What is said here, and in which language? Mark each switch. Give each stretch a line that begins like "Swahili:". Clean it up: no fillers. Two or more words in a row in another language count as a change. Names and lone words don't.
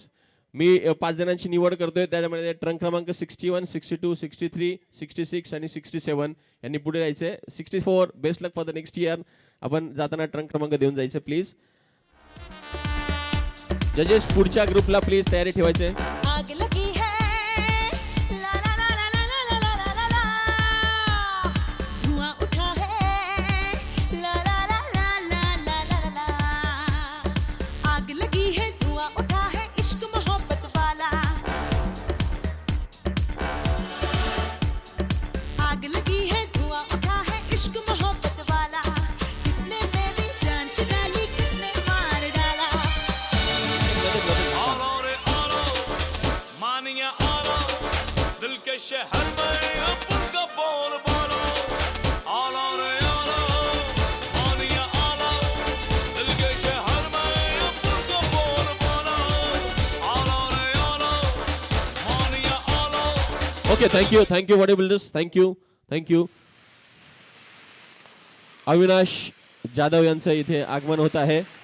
Marathi: मी 5 जणांची निवड करतोय, त्याच्यामध्ये ट्रंक क्रमांक 61, 62, 63, 66 आणि 67 यांनी पुढे जायचंय. 64
English: best luck for the next year.
Marathi: आपण जाताना ट्रंक क्रमांक देऊन जायचं प्लीज. जजेस पुढच्या ग्रुपला प्लीज तयारी ठेवायचे.
Hindi: आग लगी है ला ला ला ला ला ला ला ला ला ला, धुआं उठा है ला ला ला ला ला ला ला ला, आग लगी है धुआं उठा है इश्क मोहब्बत वाला, आग लगी है धुआं उठा है इश्क मोहब्बत वाला, किसने मेरी जान चुरा ली किसने मार डाला. दिल के शहर में अपन का बोल बोलो,
Marathi: आला रे आला, मानिया आला.
Hindi: दिल के शहर में अपन का बोल बोलो,
Marathi: आला रे आला, मानिया आला.
English: Okay, thank you body builders. थँक्यू.
Marathi: अविनाश जाधव यांचं इथे आगमन होत आहे.